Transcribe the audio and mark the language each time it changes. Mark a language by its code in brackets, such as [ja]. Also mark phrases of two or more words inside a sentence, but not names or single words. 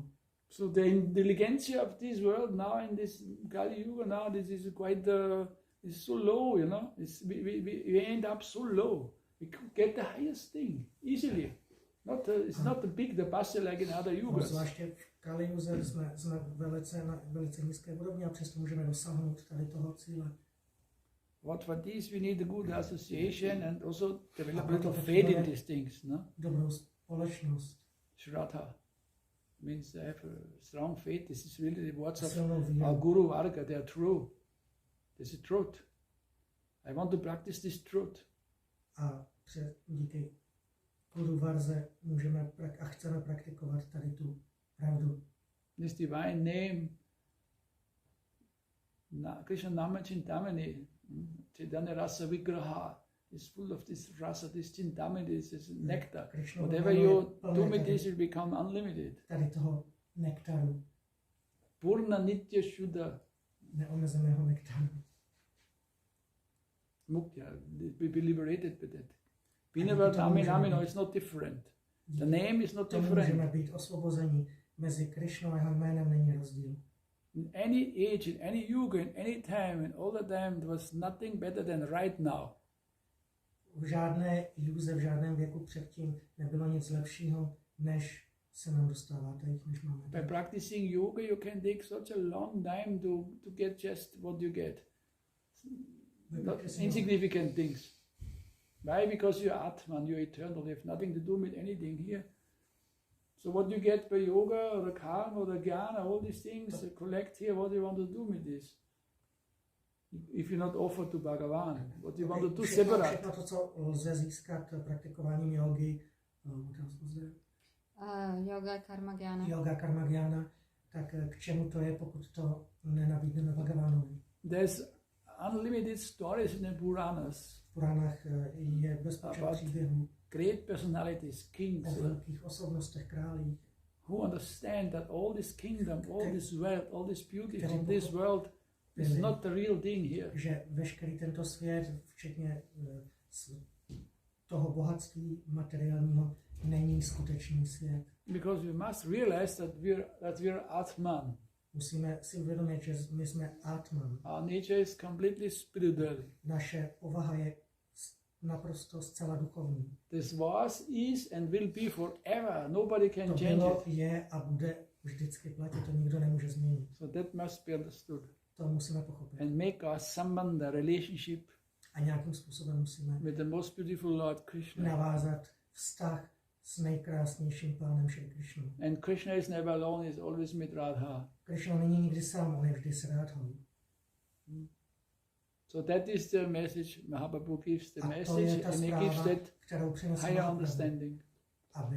[en] So the intelligence of this world now in this Kali Yuga now, this is quite is so low, you know. We end up so low. We could get the highest thing easily. It's not the big, the bus like in other yugas. [cs] Zvláště v Kali Yuze jsme na velice nízké úrovni a přesto můžeme dosáhnout tady toho cíle. [en] What for this we need a good association and also develop a little faith in these things, no? [cs] Dobrou společnost. [en] Shraddha means they have a strong faith. This is really the words of [cs] Silnou [en] our Guru Varga. They are true. This is truth. I want to practice this truth. [cs] A díky Guru Varze můžeme a chceme praktikovat tady tu pravdu. [en] This divine name, [sa] Krishna Nama Chintamani, Chaitanya Rasa Vigraha, [en] is full of this rasa, this Chintamani, this nectar. Whatever you do with this will become unlimited. [cs] Tady toho nektaru. [sa] Purna Nitya Shuddha. [cs] Neomezeného nektaru. [sa] Muktya, [en] we be liberated by that. Binavard Aminamino is not different. The name is not different. [cs] Můžeme být osvobození. Mezi Krishnou a jeho jménem není rozdíl. [en] In any age, in any yuga, in any time, in all the time, there was nothing better than right now. [cs] V žádné iluze, v žádném věku předtím nebylo nic lepšího, než se nám dostává teď, než máme. [en] By practicing yoga, you can take such a long time to get just what you get. Not insignificant things. Why? Because you're Atman, you're eternal, you have nothing to do with anything here. So what you get by yoga or the karma or the jnana, all these things, collect here, what do you want to do with this? If you're not offered to Bhagavan, what do you want to do separate? [cs] Všechno to, co lze získat praktikováním jogy, [sa] yoga, karma, jnana. Yoga, karma, jnana, [cs] tak k čemu to je, pokud to nenabídneme Bhagavanovi? [en] There's unlimited stories in the Puranas. [cs] V Puranách je bezpočet příběhů. [en] Great personalities, kings, [cs] o velkých osobnostech, králích, [en] who understand that all this kingdom, all this wealth, all this beauty from this world is not the real thing here. [cs] Že veškerý tento svět, včetně toho bohatství materiálního, není skutečný svět. [en] Because we must realize that we're Atman. [cs] Musíme si uvědomit, že my jsme Atman. [en] Our nature is completely spiritual. [cs] Naše povaha je naprosto zcela duchovní. [en] This was, is and will be forever. Nobody can change it. [cs] To je a bude vždycky platit, to nikdo nemůže změnit. [en] So that must be understood. [cs] To musíme pochopit. [en] And make our sambandha, relationship, [cs] a nějakým způsobem musíme [en] with the most beautiful Lord Krishna. [cs] Navázat vztah s nejkrásnějším pánem Šri Krishnou. [en] And Krishna is never alone, he is always with Radha. [cs] Krishna není nikdy sám, on je vždy s Radhou. [en] So that is the message Mahaprabhu gives, the message, and he gives that higher understanding.